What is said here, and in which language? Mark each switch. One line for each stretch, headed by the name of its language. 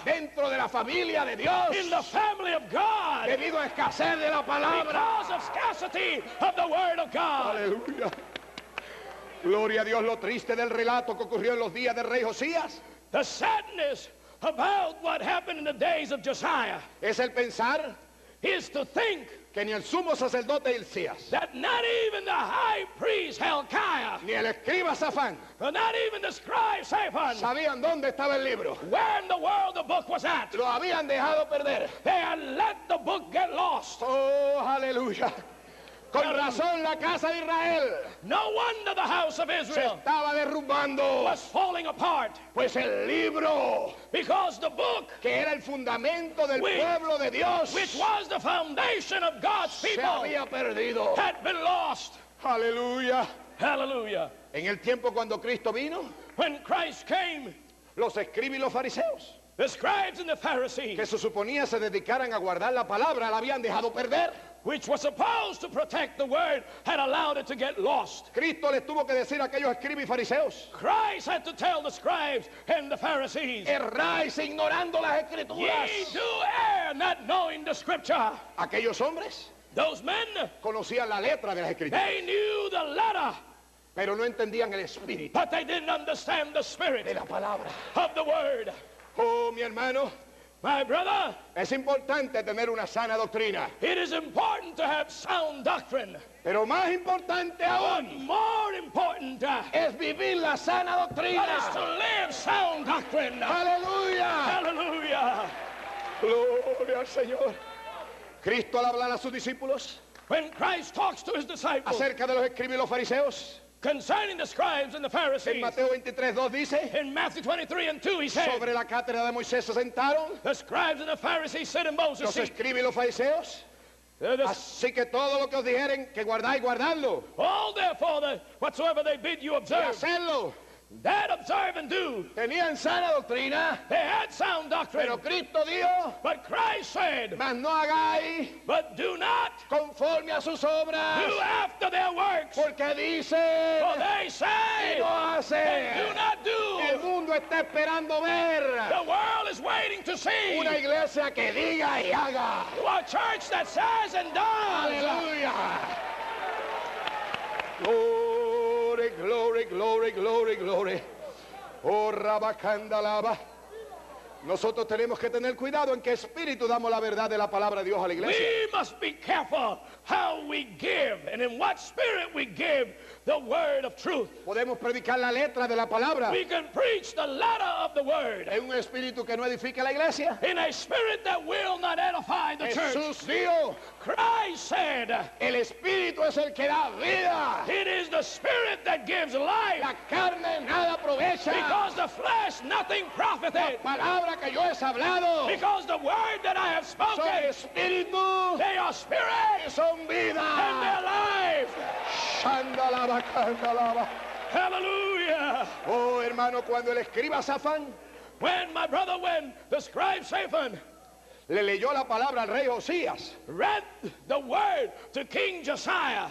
Spanish: dentro de la familia de Dios
English: in the family of God
Spanish: debido a escasez de la palabra.
English: because of scarcity of the word of God.
Spanish: Aleluya. Gloria a Dios. Lo triste del relato que ocurrió en los días del rey Josías
English: The sadness about what happened in the days of Josiah
Spanish: es el pensar
English: is to think
Spanish: que ni el sumo sacerdote Hilcías,
English: that not even the high priest Hilkiah,
Spanish: ni el escriba Safán
English: or not even the scribe Shaphan,
Spanish: sabían dónde estaba el libro.
English: where in the world the book was at.
Spanish: Lo habían dejado perder.
English: They had let the book get lost.
Spanish: Oh, aleluya. Con razón la casa de Israel
English: No wonder the house of
Spanish: se
English: Israel
Spanish: estaba derrumbando,
English: was falling apart,
Spanish: pues el libro
English: because the book,
Spanish: que era el fundamento del
English: Which-
Spanish: pueblo de Dios
English: which was the foundation of God's
Spanish: se
English: people,
Spanish: había perdido.
English: had been lost.
Spanish: Aleluya.
English: Hallelujah.
Spanish: En el tiempo cuando Cristo vino,
English: When Christ came,
Spanish: los escribas y los fariseos,
English: the scribes and the Pharisees,
Spanish: que se suponía se dedicaran a guardar la palabra, la habían dejado perder.
English: which was supposed to protect the word, had allowed it to get lost.
Spanish: Cristo les tuvo que decir a aquellos escribas y fariseos:
English: Christ had to tell the scribes and the Pharisees,
Spanish: erráis ignorando las
English: ye
Spanish: escrituras.
English: do err, not knowing the scripture.
Spanish: Aquellos hombres
English: Those men,
Spanish: conocían la letra de las escrituras,
English: they knew the letter,
Spanish: pero no entendían el espíritu
English: but they didn't understand the spirit
Spanish: de la palabra.
English: of the word.
Spanish: Oh, mi hermano,
English: My brother,
Spanish: es importante tener una sana doctrina,
English: it is important to have sound doctrine,
Spanish: pero más importante
English: but
Spanish: aún
English: more important
Spanish: es vivir la sana
English: that is
Spanish: doctrina.
English: to live sound doctrine.
Spanish: Aleluya.
English: Hallelujah.
Spanish: Gloria al Señor. Cristo al hablar a sus discípulos
English: When Christ talks to his disciples
Spanish: acerca de los escribas y los fariseos,
English: concerning the scribes and the
Spanish: en
English: Pharisees,
Spanish: Mateo 23:2 dice:
English: in Matthew 23 and 2, he said,
Spanish: sobre la cátedra de Moisés se sentaron
English: the scribes and the Pharisees sit in Moses' seat.
Spanish: escribas y los fariseos. Así que todo lo que os dijeren que guardáis, guardadlo
English: All therefore, whatsoever they bid you
Spanish: y
English: observe,
Spanish: hacedlo.
English: that observe and do.
Spanish: Tenían sana doctrina,
English: They had sound doctrine,
Spanish: pero Cristo dijo:
English: but Christ said,
Spanish: mas no hagáis
English: but do not
Spanish: conforme a sus obras,
English: do after their works,
Spanish: porque dicen
English: for they
Spanish: y
English: say
Spanish: no
English: and
Spanish: hacen.
English: do not
Spanish: El
English: do.
Spanish: mundo está esperando ver
English: The world is waiting to see
Spanish: una iglesia que diga y haga.
English: a church that says and does.
Spanish: Aleluya.
English: Glory, glory, glory, glory, glory. Oh, Rabacandalaba.
Spanish: Nosotros tenemos que tener cuidado en qué espíritu damos la verdad de la palabra de Dios a la iglesia.
English: We must be careful how we give and in what spirit we give the word of truth.
Spanish: Podemos predicar la letra de la palabra
English: We can preach the letter of the word
Spanish: en un espíritu que no edifica la iglesia.
English: in a spirit that will not edify the church.
Spanish: Jesús dijo:
English: Christ said,
Spanish: el espíritu es el que da vida.
English: it is the spirit that gives life,
Spanish: La carne nada aprovecha.
English: because the flesh nothing profiteth.
Spanish: La palabra que yo he hablado
English: Because the word that I have
Spanish: son
English: spoken,
Spanish: espíritu
English: they are
Spanish: spirit
English: son
Spanish: and
English: vida.
Spanish: their life. Shandalaba, candalaba.
English: Hallelujah.
Spanish: Oh, hermano, cuando el escriba Safán
English: When the scribe Shaphan
Spanish: le leyó la palabra al rey Josías,
English: read the word to King Josiah,